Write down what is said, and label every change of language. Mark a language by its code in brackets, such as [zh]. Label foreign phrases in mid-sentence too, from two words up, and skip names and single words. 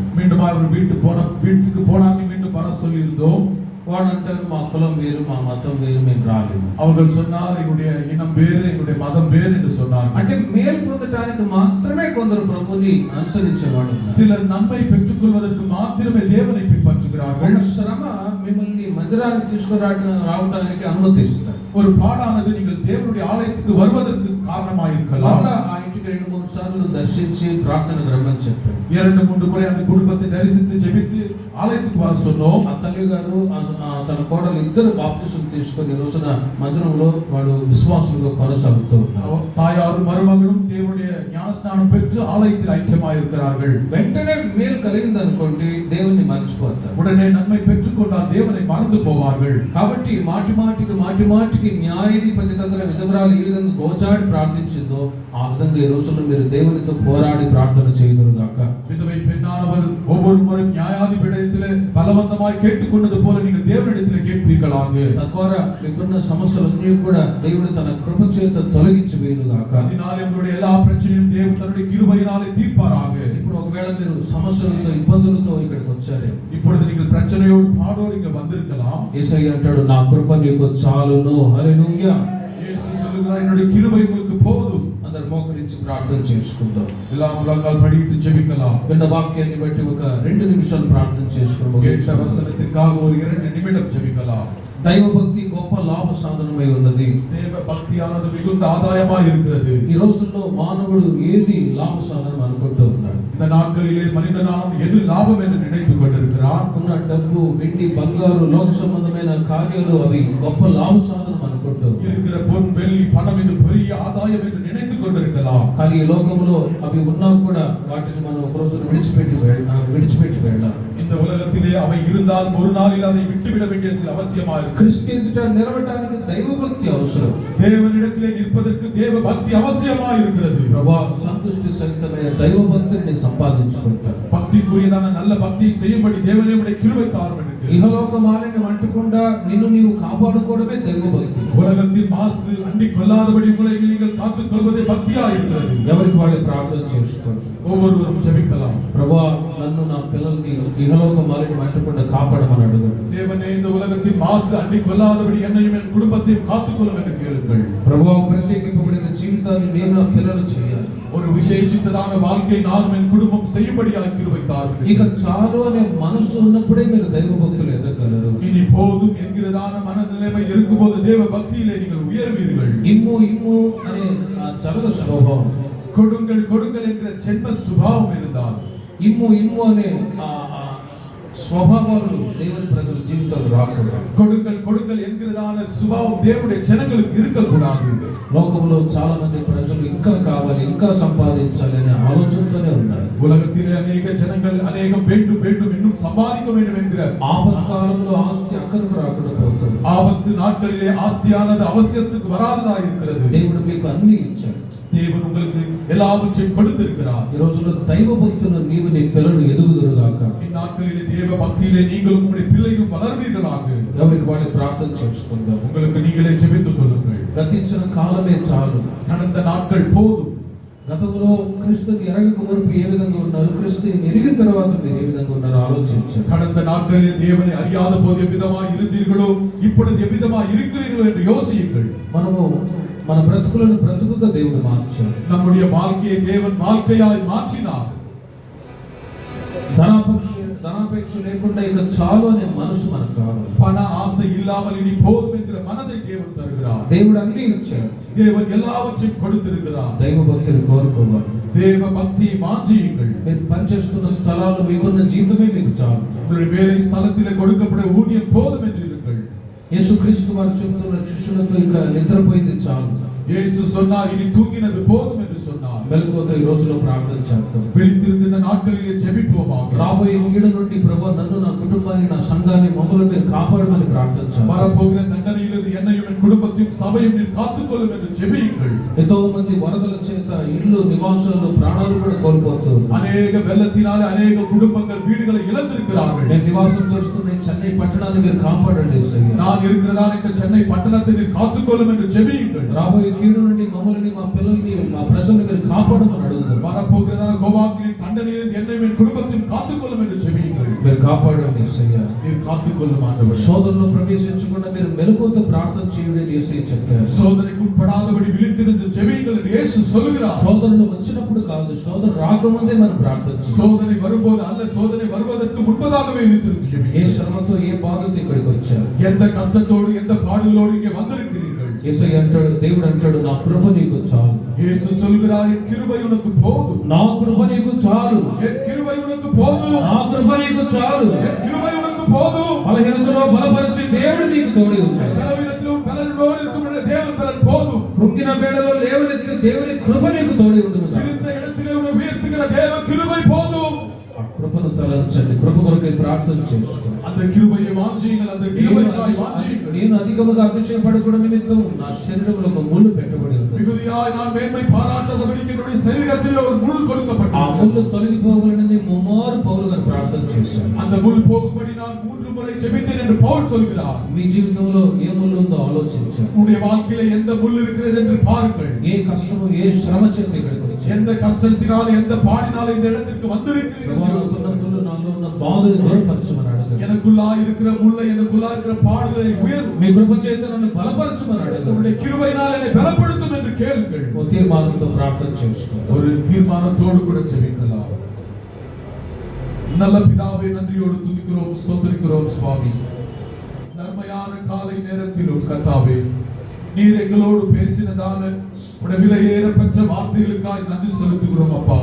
[ta] மீண்டும் அவர் வீட்டுக்கு போனாங்க, மீண்டும் வர சொல்லி இருந்தோம். [te] వాడు అంటారు మా కులం వేరు, మా మతం వేరు, మేము రాలేదు. [ta] அவர்கள் சொன்னார் எங்களுடைய இனம் வேறு, எங்களுடைய மதம் வேறு என்று சொன்னார். [te] అంటే మేలు పొందడానికి మాత్రమే కొందరు ప్రభుని అనుసరించేవాడు. [ta] சிலர் நன்மை பெற்றுக்கொள்வதற்கு மாத்திரமே தேவனை பின்பற்றுகிறார்கள். [te] ఒక శ్రమ మిమ్మల్ని మందిరానికి తీసుకురావడానికి అనుమతిస్తారు. [ta] ஒரு பாடானது நீங்கள் தேவனுடைய ஆலயத்துக்கு வருவதற்கு காரணமாக இருக்கலாம். [te] ఆ ఇంటికి 2-3 సార్లు దర్శించి ప్రార్థనకు రమ్మని చెప్పాడు. [ta] 2-3 முறை அந்த குடும்பத்தை தரிசித்து ஜெபித்து ఆలయத்துக்கு வர சொன்னோம். [te] ఆ తల్లి గారు తన కోడలు ఇద్దరు బాప్తిసం తీసుకొని ఈ రోజున మందిరంలో వాడు విశ్వాసులుగా కొనసాగుతూ ఉన్నారు. [ta] தாயாரும் மருமகளும் தேவனுடைய ஞானஸ்நானம் பெற்று ஆலயத்தில் ஐக்கியமாக இருக்கிறார்கள். [te] వెంటనే మేలు కలిగింది అనుకోండి, దేవుని మర్చిపోతారు. [ta] உடனே நன்மை பெற்றுக்கொண்டால் தேவனை மறந்து போவார்கள். [te] కాబట్టి మాటి న్యాయాధిపతి దగ్గర విధవరాలు ఏ విధంగా గోచాడి ప్రార్థించిందో ఆ విధంగా ఈ రోజుల్లో మీరు దేవునితో పోరాడి ప్రార్థన చేయదురుగాక. [ta] விதவை பெண்ணானவர் ஒவ்வொரு முறை நியாயாதிபதியிடத்திலே பலவந்தமாய் கேட்டுக்கொண்டது போல நீங்கள் தேவனிடத்திலே கேட்பீர்களாக. [te] తద్వారా మీకున్న సమస్యలన్నీ కూడా దేవుడు తన కృప చేత తొలగించి వేయుగాక. [ta] அதனாலே உங்களுடைய எல்லா பிரச்சனையும் தேவன் தன்னுடைய கிருபையினாலே தீர்ப்பாராக. [te] ఇప్పుడు ఒకవేళ మీరు సమస్యలతో ఇబ్బందులతో ఇక్కడికి వచ్చారు, [ta] இப்பொழுது நீங்கள் பிரச்சனையோடு பாடோடு இங்க வந்திருக்கலாம். [te] యేసయ్య అంటాడు నా కృప నీకు చాలును. హల్లెలూయా. [ta] இயேசு சொல்லுகிறார் என்னுடைய கிருபை உங்களுக்கு போதும். [te] అందరూ మోకరించి ప్రార్థన చేసుకుందాం. [ta] எல்லாம் முழங்கால் படியிட்டு ஜெபிக்கலாம். [te] విన్న వాక్యాన్ని బట్టి ఒక 2 నిమిషాలు ప్రార్థన చేసుకుందాం. [ta] கேட்ட வசனத்திற்காக ஒரு 2 நிமிடம் ஜெபிக்கலாம். [te] దైవ భక్తి గొప్ప లాభ సాధనమై ఉన్నది. [ta] தேவ பக்தியானது மிகுந்த ஆதாயமாக இருக்கிறது. [te] ఈ రోజుల్లో మానవుడు ఏది లాభ సాధనం అనుకుంటూ ఉన్నాడు. [ta] இந்த நாட்களிலே மனிதனாலும் எது லாபம் என்று நினைத்துக் கொண்டிருக்கிறார். [te] ఉన్న డబ్బు, వెండి, బంగారు, లోక సంబంధమైన కార్యాలు అవి గొప్ప లాభ సాధనం అనుకుంటూ [ta] இருக்கிற பொன் வெள்ளி பணம் இது பெரிய ஆதாயம் என்று நினைத்துக் கொண்டிருக்கலாம். [te] కానీ ఈ లోకంలో అవి ఉన్నా కూడా వాటిని మనం ఒక రోజు విడిచిపెట్టి వెళ్ళాలి. [ta] இந்த உலகத்திலே அவை இருந்தால் ஒரு நாளில் அதை விட்டுவிட வேண்டியது அவசியமாக இருக்கு. [te] క్రీస్తు ఎదుట నిలవటానికి దైవ భక్తి అవసరం. [ta] தேவனிடத்திலே நிற்பதற்கு தேவ பக்தி அவசியமாக இருக்கிறது. [te] ప్రభా సంతుష్టి సహితమైన దైవ భక్తిని సంపాదించుకుంటారు. [ta] பக்திக்குரியதான நல்ல பக்தியை செய்யும்படி தேவனே உடைய கிருபை தாரும் என்று [te] ఇహలోక మాలిన్యం అంటకుండా నిన్ను నీవు కాపాడుకోవడమే దైవ భక్తి. [ta] உலகத்தின் மாசு அண்டிக் கொள்ளாதபடி உங்களை நீங்கள் காத்துக் கொள்வதே பக்தியாக இருக்கிறது. [te] ఎవరికి వాళ్ళు ప్రార్థన చేసుకోండి. [ta] ஒவ்வொருவரும் ஜெபிக்கலாம். [te] ప్రభా నన్ను నా పిల్లల్ని ఇహలోక మాలిన్యం అంటకుండా కాపాడమని అడగండి. [ta] தேவனே இந்த உலகத்தின் மாசு அண்டிக் கொள்ளாதபடி என்னையும் என் குடும்பத்தையும் காத்துக்கொள்ளும் என்று கேளுங்கள். [te] ప్రభా ప్రత్యేకింపబడిన జీవితాన్ని నేను నా పిల్లలు చేయాలి. [ta] ஒரு விசேஷித்ததான வாழ்க்கை நானும் என் குடும்பம் செய்யும்படியாக கிருபை தாரும். [te] ఇక చాలు అనే మనసు ఉన్నప్పుడే మీరు దైవ భక్తులు ఎదగలరు. [ta] இனி போதும் என்கிறதான மனநிலைமை இருக்கும்போது தேவ பக்தியிலே நீங்கள் உயர்வீர்கள். [te] ఇమ్ము అనే ఆ జగద స్వభావం, [ta] கொடுங்கள் கொடுங்கள் என்கிற ஜென்ம சுபாவம் இருந்தால், [te] ఇమ్ము అనే స్వభావాలు దేవుని ప్రజల జీవితాలు రాకూడదు. [ta] கொடுங்கள் கொடுங்கள் என்கிறதான சுபாவம் தேவனுடைய ஜனங்களுக்கு இருக்கக்கூடாது. [te] లోకంలో చాలా మంది ప్రజలు ఇంకా కావాలి, ఇంకా సంపాదించాలి అనే ఆలోచనతోనే ఉన్నారు. [ta] உலகத்திலே அநேக ஜனங்கள் அநேகம் வேண்டும் வேண்டும் இன்னும் சம்பாதிக்க வேண்டும் என்கிற [te] ఆపత్కాలంలో ఆస్తి అక్కడికి రాకుండా పోతుంది. [ta] ஆபத்து நாட்களிலே ஆஸ்தியானது அவசியத்துக்கு வராததா இருக்கிறது. [te] దేవుడు మీకు అన్ని ఇచ్చాడు. [ta] தேவன் உங்களுக்கு எல்லாவற்றையும் கொடுத்திருக்கிறார். [te] ఈ రోజుల్లో దైవ భక్తులు నీవు నీ పిల్లలు ఎదుగుదురుగాక. [ta] இந்நாட்களிலே தேவ பக்தியிலே நீங்களும் உங்களுடைய பிள்ளைகளும் வளர்வீர்களாக. [te] ఎవరికి వాళ్ళు ప్రార్థన చేసుకుందాం. [ta] உங்களுக்கு நீங்களே ஜெபித்துக் கொள்ளுங்கள். [te] గతించిన కాలమే చాలు. [ta] கடந்த நாட்கள் போதும். [te] గతంలో క్రీస్తుని ఎరగక మునుపు ఏ విధంగా ఉన్నారు, క్రీస్తుని ఎరిగిన తర్వాత మీరు ఏ విధంగా ఉన్నారో ఆలోచించండి. [ta] கடந்த நாட்களிலே தேவனை அறியாத போது எவ்விதமாய் இருந்தீர்களோ இப்பொழுது எவ்விதமாய் இருக்கிறீர்களோ என்று யோசியுங்கள். [te] మనము మన బ్రతుకులను బ్రతుకుగా దేవుడు మార్చాడు. [ta] நம்முடைய வாழ்க்கையை தேவன் வாழ்க்கையாய் மாற்றினார். [te] ధనాపేక్ష లేకుండా ఇక చాలు అనే మనసు మనకు కావాలి. [ta] பண ஆசை இல்லாமல் இனி போதும் என்கிற மனதை தேவன் தருகிறார். [te] దేవుడు అన్ని ఇచ్చాడు. [ta] தேவன் எல்லாவற்றையும் கொடுத்திருக்கிறார். [te] దైవ భక్తిని కోరుకోవాలి. [ta] தேவ பக்தியை வாஞ்சியுங்கள். [te] మీరు పనిచేస్తున్న స్థలాల్లో మీకున్న జీతమే మీకు చాలు. [ta] உங்களுடைய வேலை ஸ்தலத்திலே கொடுக்கப்பட ஊதியம் போதும் என்று இருங்கள். [te] యేసుక్రీస్తు వారు చెప్తున్న శిష్యులతో ఇంకా నిద్రపోయింది చాలు. [ta] இயேசு சொன்னார் இனி தூங்கினது போதும் என்று சொன்னார். [te] మెలకువతో ఈ రోజులో ప్రార్థన చేద్దాం. [ta] விழித்திருந்த இந்த நாட்களிலே ஜெபிப்போமாக. [te] రాబోయే కీడు నుండి ప్రభువా నన్ను, నా కుటుంబాన్ని, నా సంఘాన్ని, మమ్మల్ని మీరు కాపాడమని ప్రార్థన చేద్దాం. [ta] வரப்போகிற தண்டனையிலிருந்து என்னையும் என் குடும்பத்தையும் சபையும் நீர் காத்துக்கொள்ளும் என்று ஜெபியுங்கள். [te] ఎంతో మంది వరదల చేత ఇళ్ళు, నివాసాలు, ప్రాణాలు కూడా కోల్పోతూ [ta] அநேக வெள்ளத்தினாலே அநேக குடும்பங்கள் வீடுகளை இழந்திருக்கிறார்கள். [te] నేను నివాసం చేస్తున్న ఈ చెన్నై పట్టణాన్ని మీరు కాపాడండి యేసయ్యా. [ta] நான் இருக்கிறதான இந்த சென்னை பட்டணத்தை நீர் காத்துக்கொள்ளும் என்று ஜெபியுங்கள். [te] రాబోయే కీడు నుండి మమ్మల్ని, మా పిల్లల్ని, మా ప్రజల్ని మీరు కాపాడమని అడుగుతారు. [ta] வரப்போகிறதான கோபாக்கின் தண்டனையிலிருந்து என்னையும் என் குடும்பத்தையும் காத்துக்கொள்ளும் என்று ஜெபியுங்கள். [te] మీరు కాపాడండి యేసయ్యా. [ta] நீர் காத்துக்கொள்ளும் ஆண்டவரே. [te] శోధనలో ప్రవేశించకుండా మీరు మెలకువతో ప్రార్థన చేయండి అని యేసయ్య చెప్పారు. [ta] சோதனைக்கு உட்படாதபடி விழித்திருந்து ஜெபியுங்கள் என்று இயேசு சொல்கிறார். [te] శోధనలు వచ్చినప్పుడు కాదు, శోధన రాకముందే మనం ప్రార్థన చేయాలి. [ta] சோதனை வரும்போது அல்ல, சோதனை வருவதற்கு முன்பதாகவே விழித்திருந்து [te] ఏ [ta] ஜெபியுங்கள். [te] శ్రమతో, ఏ బాధతో ఇక్కడికి వచ్చారు, [ta] எந்த கஷ்டத்தோடு எந்த பாடுகளோடு இங்கே வந்திருக்கிறீர்கள். [te] యేసయ్య అంటాడు, దేవుడు అంటాడు, నా కృప నీకు చాలు. [ta] இயேசு சொல்கிறார் என் கிருபை உனக்கு போதும். [te] నా కృప నీకు చాలు. [ta] என் கிருபை உனக்கு போதும். [te] నా కృప నీకు చాలు. [ta] என் கிருபை உனக்கு போதும். [te] బలహీనతలో బలపరిచే దేవుడు నీకు తోడి ఉన్నాడు. [ta] பலவீனத்திலும் பலனோடு இருக்கும் தேவன் பலன் போதும். [te] కృంగిన వేళలో లేవనెత్తే దేవుని కృప నీకు తోడి ఉండును. [ta] விழுந்த இடத்திலே உன்னை உயர்த்துகிற தேவ கிருபை போதும். [te] ఆ కృపను తలంచండి. కృప కొరకై ప్రార్థన చేసుకోండి. [ta] அந்த கிருபையை வாஞ்சியுங்கள். அந்த கிருபைக்காய் வாஞ்சியுங்கள். [te] నేను అధికముగా అతిశయపడకూడదు నిమిత్తం నా శరీరంలో ఒక ముళ్ళు పెట్టబడి ఉంది. [ta] மிகுதியாய் நான் மேன்மை பாராட்டாதபடிக்கு என்னுடைய శరీరத்திலே ஒரு முள் [te] ఆ [ta] கொடுக்கப்பட்டது. [te] ముళ్ళు తొలగిపోవాలని ముమ్మారు పౌలు గారు ప్రార్థన చేశారు. [ta] அந்த முள் போகும்படி நான் 3 முறை ஜெபித்தேன் என்று பவுல் சொல்கிறார். [te] మీ జీవితంలో ఏ ముళ్ళు ఉందో ఆలోచించండి. [ta] உங்களுடைய வாழ்க்கையிலே எந்த முள் இருக்கிறது என்று பாருங்கள். [te] ఏ కష్టము, ఏ శ్రమ చేత ఇక్కడికి వచ్చారు. [ta] எந்த கஷ்டத்தினால எந்த பாடினால இந்த இடத்திற்கு வந்திருக்கிறீர்கள். [te] ముళ్ళు నాలో ఉన్న బాధని దూరపరచమని అడగండి. [ta] எனக்குள்ளாய் இருக்கிற முள்ளை, எனக்குள்ளாய் இருக்கிற பாடுகளை உயர்வு. [te] మీ కృప చేత నన్ను బలపరచమని అడగండి. [ta] உங்களுடைய கிருபையினால் என்னை பலப்படுத்தும் என்று கேளுங்கள். [te] ఓ తీర్మానంతో ప్రార్థన చేసుకోండి. [ta] ஒரு தீர்மானத்தோடு கூட ஜெபிக்கலாம். நல்ல பிதாவே, நன்றியோடு துதிக்கிறோம், ஸ்தோத்திரிக்கிறோம் சுவாமி. நன்மையான காலை நேரத்திலும் கர்த்தாவே, நீர் எங்களோடு பேசினதான உடைய விலையேறப்பெற்ற வார்த்தைகளுக்காய் நன்றி செலுத்துகிறோம் அப்பா.